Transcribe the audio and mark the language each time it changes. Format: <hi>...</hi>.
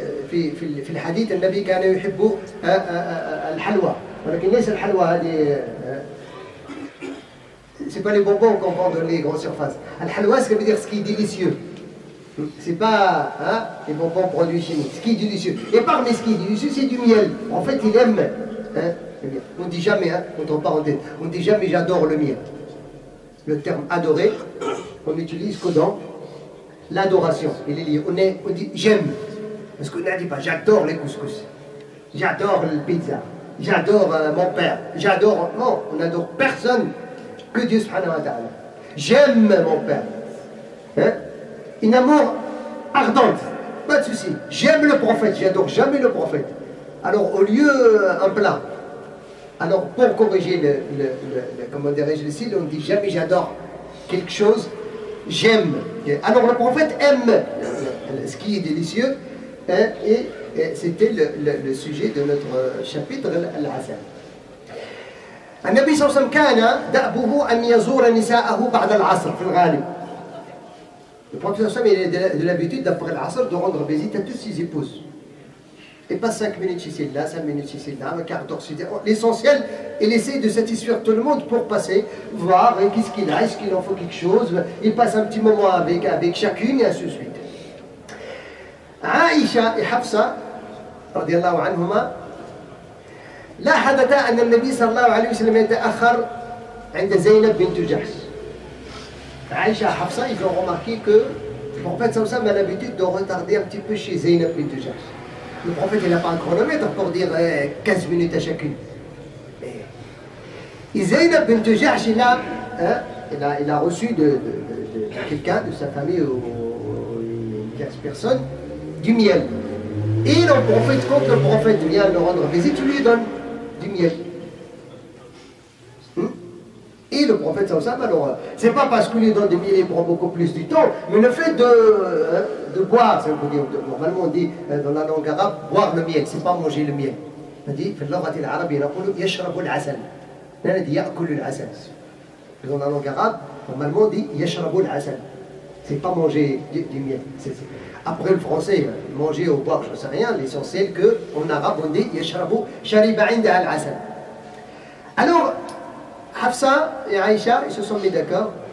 <ar>في الحديث النبي كان يحب الحلوى، ولكن ليس الحلوى هذه.</ar> <fr>C'est pas les bonbons qu'on vend dans les grandes surfaces. Al-halwa, ça veut dire ce qui est délicieux. C'est pas les bonbons produits chimiques. Ce qui est délicieux. Et parmi ce qui est délicieux, c'est du miel. En fait, il aime. On ne dit jamais, entre parenthèses, on ne dit jamais j'adore le miel. Le terme adorer, on n'utilise que dans l'adoration. On dit j'aime. Parce qu'on ne dit pas j'adore les couscous. J'adore le pizza. J'adore mon père. J'adore. Non, on n'adore personne que Dieu subhanahu wa ta'ala. J'aime mon père. Une amour ardente, pas de souci. J'aime le prophète, j'adore jamais le prophète. Alors au lieu un plat, Alors pour corriger comment dirais-je le style, on dit jamais j'adore quelque chose, j'aime. Alors le prophète aime ce qui est délicieux, hein, et c'était le sujet de notre chapitre, al-asal.</fr> <ar>النبي صلى الله عليه وسلم كان دأبه أن يزور نساءه بعد العصر في الغالب.</ar> <fr>Le prophète sallallahu alayhi wa sallam, il a de l'habitude d'après l'asr de rendre visite à toutes ses épouses. Et pas 5 minutes chez celle-là, 5 minutes chez celle-là, un quart d'heure chez celle-là. L'essentiel, il essaie de satisfaire tout le monde pour passer, voir qu'est-ce qu'il a, est-ce qu'il en faut quelque chose. Il passe un petit moment avec chacune et ainsi de suite.</fr> <ar>Aïcha et Hafsa, radiallahu anhuma, لاحظتا أن النبي صلى الله عليه وسلم يتأخر عند زينب بنت جحش.</ar> <fr>Aïcha et Hafsa, ils ont remarqué que le prophète sallallahu alayhi wa sallam a l'habitude de retarder un petit peu chez Zaynab bint Jahsh. Le prophète, il n'a pas un chronomètre pour dire 15 minutes à chacune. Et Zaynab bint Jahsh, il a reçu de quelqu'un, de sa famille ou 15 personnes, du miel. Et le prophète, quand le prophète vient le rendre visite, il lui donne du miel. Et le prophète sallallahu alayhi wa sallam, alors, c'est pas parce qu'il lui donne du miel, il prend beaucoup plus du temps, mais le fait de boire, ça veut dire, normalement on dit dans la langue arabe, boire le miel, c'est pas manger le miel. On dit,</fr> <ar>في اللغة العربية نقول يشرب العسل.</ar> <fr>On dit</fr> <ar>يأكل العسل.</ar> <fr>Dans la langue arabe, normalement on dit</fr> <ar>يشرب العسل.</ar> <fr>C'est pas manger du miel. Après le français, manger ou boire, je ne sais rien, l'essentiel qu'en arabe on dit</fr> <ar>يشرب شرب عندها العسل.</ar> <fr>Alors, Hafsa et Aïcha, ils se sont mis d'accord.</fr>